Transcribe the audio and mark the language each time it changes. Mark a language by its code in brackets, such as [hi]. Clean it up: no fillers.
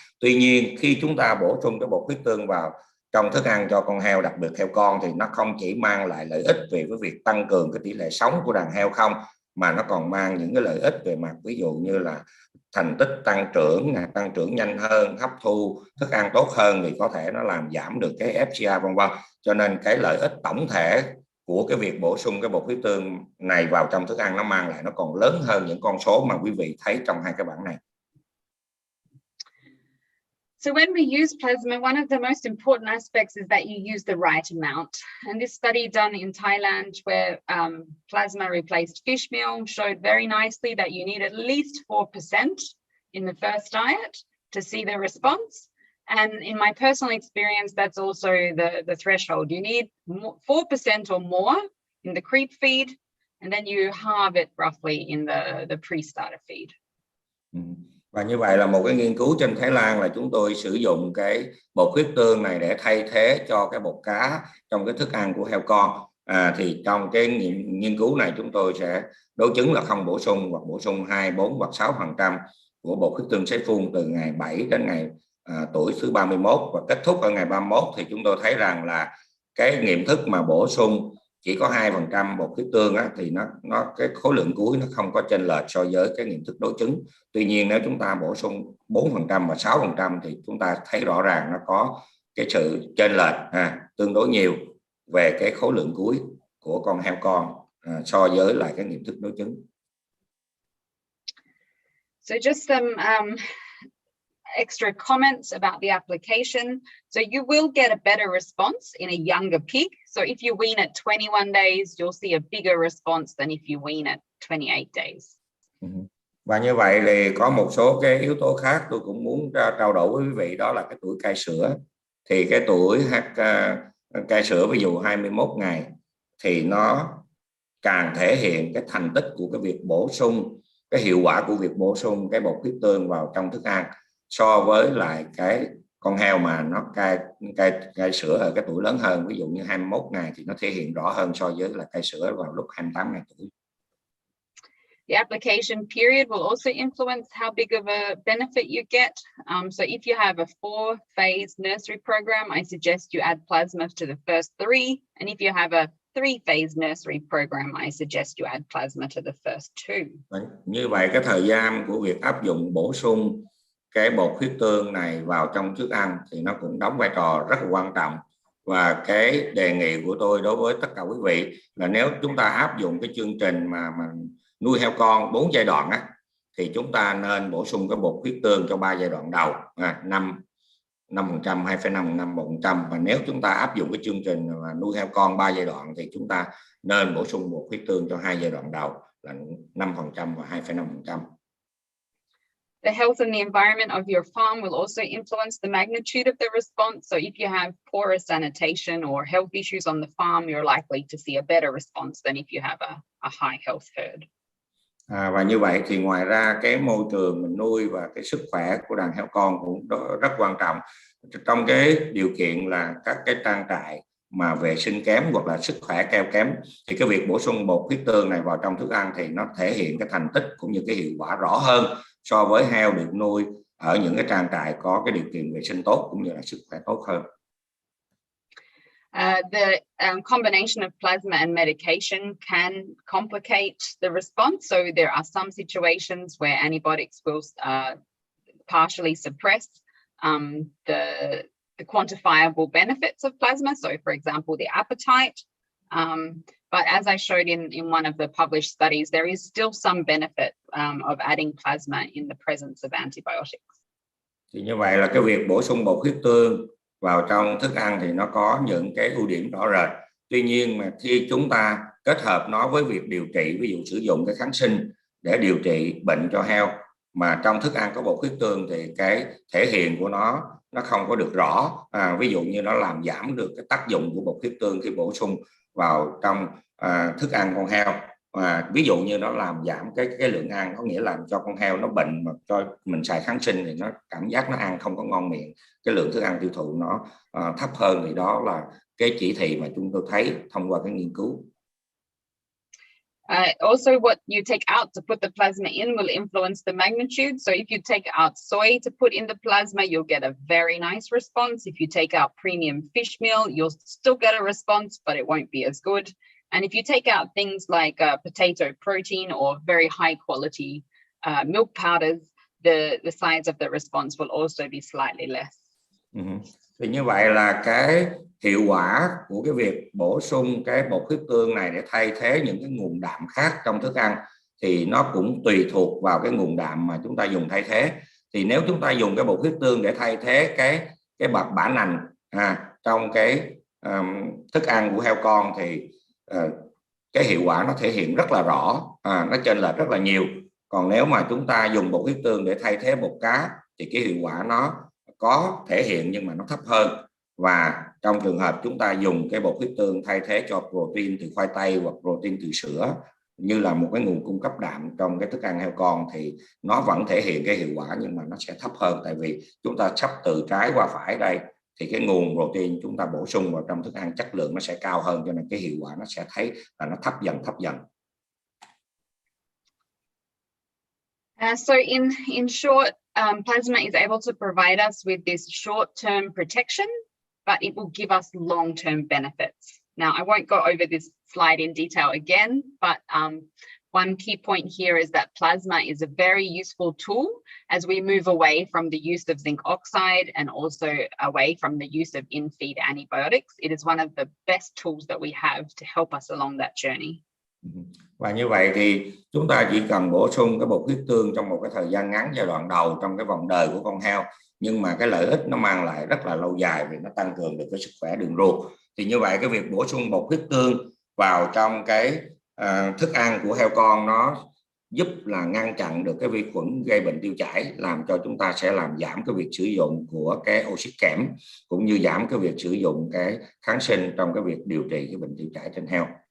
[vi] Tuy nhiên khi chúng ta bổ sung cái bột huyết tương vào trong thức ăn cho con heo, đặc biệt heo con, thì nó không chỉ mang lại lợi ích về cái việc tăng cường cái tỷ lệ sống của đàn heo không, mà nó còn mang những cái lợi ích về mặt ví dụ như là thành tích tăng trưởng nhanh hơn, hấp thu thức ăn tốt hơn, thì có thể nó làm giảm được cái FCR vân vân. Cho nên cái lợi ích tổng thể của cái việc bổ sung cái bột huyết tương này vào trong thức ăn nó mang lại nó còn lớn hơn những con số mà quý vị thấy trong hai cái bảng này. [en] So when we use plasma, one of the most important aspects is that you use the right amount. And this study done in Thailand where plasma replaced fish meal showed very nicely that you need at least 4% in the first diet to see the response. And in my personal experience, that's also the threshold. You need 4% or more in the creep feed, and then you halve it roughly in the pre-starter feed. [vi] Và như vậy là một cái nghiên cứu trên Thái Lan là chúng tôi sử dụng cái bột huyết tương này để thay thế cho cái bột cá trong cái thức ăn của heo con. Thì trong cái nghiên cứu này chúng tôi sẽ đối chứng là không bổ sung hoặc bổ sung 2, 4 hoặc 6% của bột huyết tương sấy phun từ ngày 7 đến ngày tuổi thứ 31 và kết thúc ở ngày 31, thì chúng tôi thấy rằng là cái nghiệm thức mà bổ sung chỉ có 2% bột huyết tương á, thì nó cái khối lượng cuối nó không có chênh lệch so với cái nghiệm thức đối chứng. Tuy nhiên nếu chúng ta bổ sung 4% và 6% thì chúng ta thấy rõ ràng nó có cái sự chênh lệch tương đối nhiều về cái khối lượng cuối của con heo con so với lại cái nghiệm thức đối chứng. [en] So just some extra comments about the application. So you will get a better response in a younger pig. So if you wean at 21 days, you'll see a bigger response than if you wean at 28 days. [vi] Và như vậy thì có một số cái yếu tố khác tôi cũng muốn trao đổi với quý vị, đó là cái tuổi cai sữa. Thì cái tuổi cai sữa ví dụ 21 ngày thì nó càng thể hiện cái thành tích của cái việc bổ sung, cái hiệu quả của việc bổ sung cái bột huyết tương vào trong thức ăn so với lại cái con heo mà nó cai sữa ở cái tuổi lớn hơn, ví dụ như 21 ngày thì nó thể hiện rõ hơn so với là cai sữa vào lúc 28 ngày tuổi. [en] The application period will also influence how big of a benefit you get. So if you have a 4-phase nursery program, I suggest you add plasma to the first 3. And if you have a 3-phase nursery program, I suggest you add plasma to the first 2. [vi] Như vậy cái thời gian của việc áp dụng bổ sung cái bột huyết tương này vào trong thức ăn thì nó cũng đóng vai trò rất là quan trọng. Và cái đề nghị của tôi đối với tất cả quý vị là nếu chúng ta áp dụng cái chương trình mà nuôi heo con 4 giai đoạn á, thì chúng ta nên bổ sung cái bột huyết tương cho 3 giai đoạn đầu, 5%, 2,5%, 1%. Và nếu chúng ta áp dụng cái chương trình mà nuôi heo con 3 giai đoạn thì chúng ta nên bổ sung bột huyết tương cho 2 giai đoạn đầu là 5% và 2,5%. [en] The health and the environment of your farm will also influence the magnitude of the response. So if you have poorer sanitation or health issues on the farm, you're likely to see a better response than if you have a high health herd. [vi] Và như vậy thì ngoài ra cái môi trường mình nuôi và cái sức khỏe của đàn heo con cũng rất quan trọng. Trong cái điều kiện là các cái trang trại mà vệ sinh kém hoặc là sức khỏe kém thì cái việc bổ sung bột huyết tương này vào trong thức ăn thì nó thể hiện cái thành tích cũng như cái hiệu quả rõ hơn so với heo được nuôi ở những cái trang trại có cái điều kiện vệ sinh tốt cũng như là sức khỏe tốt hơn. [en] The combination of plasma and medication can complicate the response. So there are some situations where antibiotics will partially suppress the quantifiable benefits of plasma. So for example, the appetite. But as I showed in one of the published studies, there is still some benefit of adding plasma in the presence of antibiotics. [vi] Thì như vậy là cái việc bổ sung bột huyết tương vào trong thức ăn thì nó có những cái ưu điểm rõ rệt. Tuy nhiên mà khi chúng ta kết hợp nó với việc điều trị, ví dụ sử dụng cái kháng sinh để điều trị bệnh cho heo mà trong thức ăn có bột huyết tương thì cái thể hiện của nó không có được rõ. Ví dụ như nó làm giảm được cái tác dụng của bột huyết tương khi bổ sung vào trong thức ăn con heo. Ví dụ như nó làm giảm cái lượng ăn, có nghĩa là cho con heo nó bệnh mà cho mình xài kháng sinh thì nó cảm giác nó ăn không có ngon miệng, cái lượng thức ăn tiêu thụ nó thấp hơn. Thì đó là cái chỉ thị mà chúng tôi thấy thông qua cái nghiên cứu. [en] Also, what you take out to put the plasma in will influence the magnitude. So if you take out soy to put in the plasma, you'll get a very nice response. If you take out premium fish meal, you'll still get a response, but it won't be as good. And if you take out things like potato protein or very high quality milk powders, the size of the response will also be slightly less. [vi] Thì như vậy là cái hiệu quả của cái việc bổ sung cái bột huyết tương này để thay thế những cái nguồn đạm khác trong thức ăn thì nó cũng tùy thuộc vào cái nguồn đạm mà chúng ta dùng thay thế. Thì nếu chúng ta dùng cái bột huyết tương để thay thế cái bã nành trong cái thức ăn của heo con thì cái hiệu quả nó thể hiện rất là rõ, nó chênh lệch rất là nhiều. Còn nếu mà chúng ta dùng bột huyết tương để thay thế bột cá thì cái hiệu quả nó có thể hiện nhưng mà nó thấp hơn. Và trong trường hợp chúng ta dùng cái bột huyết tương thay thế cho protein từ khoai tây hoặc protein từ sữa như là một cái nguồn cung cấp đạm trong cái thức ăn heo con thì nó vẫn thể hiện cái hiệu quả nhưng mà nó sẽ thấp hơn, tại vì chúng ta sắp từ trái qua phải đây thì cái nguồn protein chúng ta bổ sung vào trong thức ăn chất lượng nó sẽ cao hơn, cho nên cái hiệu quả nó sẽ thấy là nó thấp dần. [en] So in short, plasma is able to provide us with this short-term protection, but it will give us long-term benefits. Now, I won't go over this slide in detail again, but one key point here is that plasma is a very useful tool as we move away from the use of zinc oxide and also away from the use of in-feed antibiotics. It is one of the best tools that we have to help us along that journey. [vi] Và như vậy thì chúng ta chỉ cần bổ sung cái bột huyết tương trong một cái thời gian ngắn giai đoạn đầu trong cái vòng đời của con heo, nhưng mà cái lợi ích nó mang lại rất là lâu dài vì nó tăng cường được cái sức khỏe đường ruột. Thì như vậy cái việc bổ sung bột huyết tương vào trong cái thức ăn của heo con nó giúp là ngăn chặn được cái vi khuẩn gây bệnh tiêu chảy, làm cho chúng ta sẽ làm giảm cái việc sử dụng của cái oxit kẽm cũng như giảm cái việc sử dụng cái kháng sinh trong cái việc điều trị cái bệnh tiêu chảy trên heo.